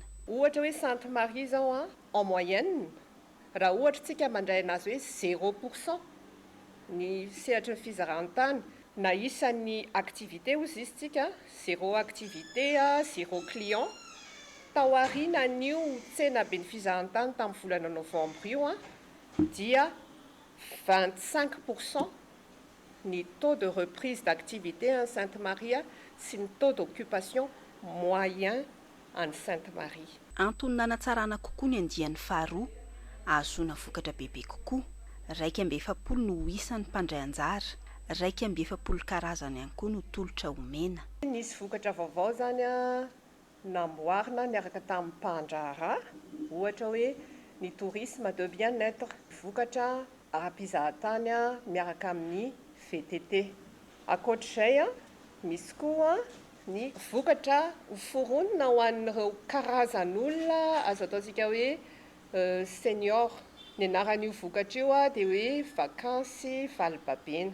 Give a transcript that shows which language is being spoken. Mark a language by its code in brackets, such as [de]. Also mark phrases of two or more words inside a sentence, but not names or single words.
[mg] Ohatra hoe Sainte Marie zao [fr] en moyenne [mg] raha ohatra tsika mandray anazy hoe 0% ny sehatra ny fizahantany na isan'ny activité ozy izy tsika 0 activité 0 client tao aorianan'io tsena be ny fizahantany tamin'ny volana novembre io dia [fr] 25% ny taux de reprise d'activité en Sainte Marie sy ny taux d'occupation moyen en Sainte Marie. [mg] Antony nanatsarana kokoa ny andiany faharoa ahazona vokatra bebe kokoa, 240 no isan'ny mpandray anjara, 240 karazany ihany koa no tolotra omena. Nisy vokatra vaovao zany namboarina niaraka tamin'ny mpandraharaha, ohatra hoe ny [fr] tourisme de bien-être, [mg] vokatra ara-pizahantany miaraka amin'ny VTT. Ankoatr'izay misy koa ny vokatra foronina ho an'ireo karazan'olona azo ataontsika hoe senior. Ny anaran'io vokatra io dia hoe vakansy valibabena.